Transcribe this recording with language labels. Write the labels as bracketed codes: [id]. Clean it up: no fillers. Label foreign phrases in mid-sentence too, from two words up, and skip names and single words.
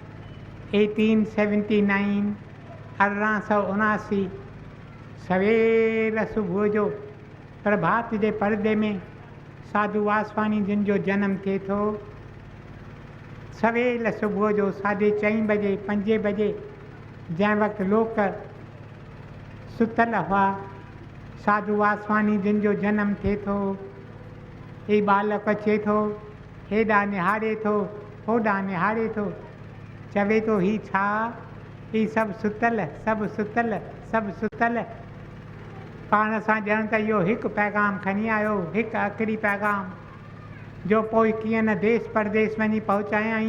[sd] 1879 1879 सवेर सुबुह जो प्रभात जे परदे में साधु वासवानी जिन जो जन्म थिए थो। सवेल सुबुह जो 4:30 बजे 5 बजे जंहिं वक़्तु लोक सुतल हुआ, साधु वासवानी जिन जो जन्म थिए थो। ही बालक अचे थो, हेॾां निहारे थो, होॾां निहारे थो, चवे थो ही छा, ही सभु सुतल, सभु सुतल, सभु सुतल। पाण सां ॼण त इहो हिकु पैगाम खणी आयो, हिकु आख़िरी पैगाम, जो पोइ कीअं न देश परदेस वञी पहुचायई।